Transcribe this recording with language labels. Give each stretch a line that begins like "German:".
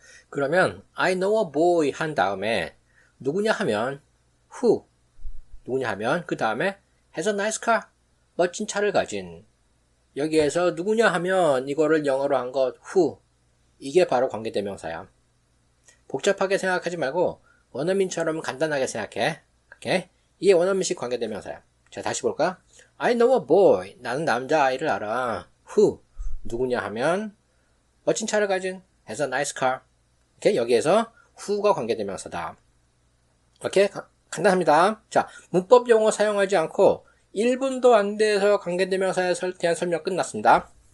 Korean: 그러면
English: I know a boy
Korean: 한 다음에 누구냐 하면 who, 누구냐 하면 그 다음에
English: has a nice car,
Korean: 멋진 차를 가진. 여기에서 누구냐 하면 이거를 영어로 한 것 who, 이게 바로 관계대명사야. 복잡하게 생각하지 말고 원어민처럼 간단하게 생각해. 오케이? 이게 원어민식 관계대명사야. 자, 다시 볼까?
English: I know a boy,
Korean: 나는 남자아이를 알아. who, 누구냐 하면 멋진 차를 가진
English: has a nice car.
Korean: 오케이? 여기에서 who가 관계대명사다. 오케이? 간단합니다. 자, 문법 용어 사용하지 않고 1분도 안 돼서 관계대명사에 대한 설명 끝났습니다.